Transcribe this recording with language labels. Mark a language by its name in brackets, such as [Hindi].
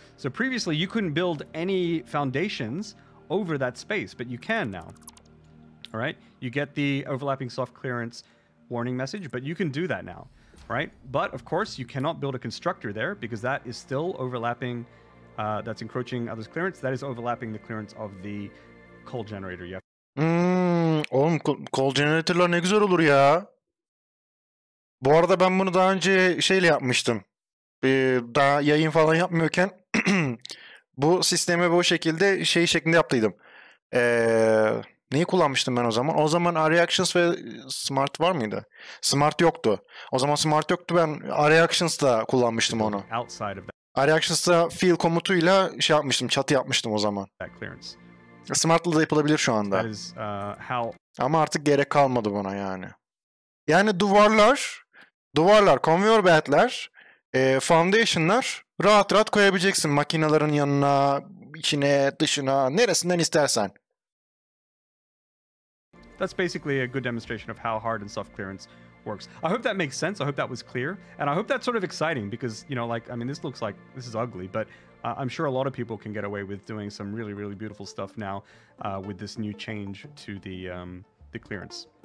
[English] So previously you couldn't build any foundations over that space, but you can now. All right? You get the overlapping soft clearance warning message, but you can do that now. Right? But of course, you cannot build a constructor there because that is still overlapping, that's encroaching others' clearance. That is overlapping the clearance of the cold generator. You [Turkish] Oğlum cold generator'lar ne güzel olur ya. Bu arada ben bunu daha önce şeyle yapmıştım. Daha yayın falan yapmıyorken bu sistemi bu şekilde şey şeklinde yaptıydım. Neyi kullanmıştım ben o zaman? O zaman Reactions ve Smart var mıydı? Smart yoktu. O zaman Smart yoktu. Ben Reactions'da kullanmıştım onu. Reactions'da fill komutuyla şey yapmıştım. Çatı yapmıştım o zaman. Smart'la da yapılabilir şu anda. Ama artık gerek kalmadı buna yani. Yani duvarlar, conveyor belt'ler, foundation'lar rahat rahat koyabileceksin makinelerin yanına, içine, dışına, neresinden istersen. [English] That's basically a good demonstration of how hard and soft clearance works. I hope that makes sense. I hope that was clear. And I hope that's sort of exciting because, you know, like, I mean, this is ugly, but I'm sure a lot of people can get away with doing some really, really beautiful stuff now with this new change to the clearance.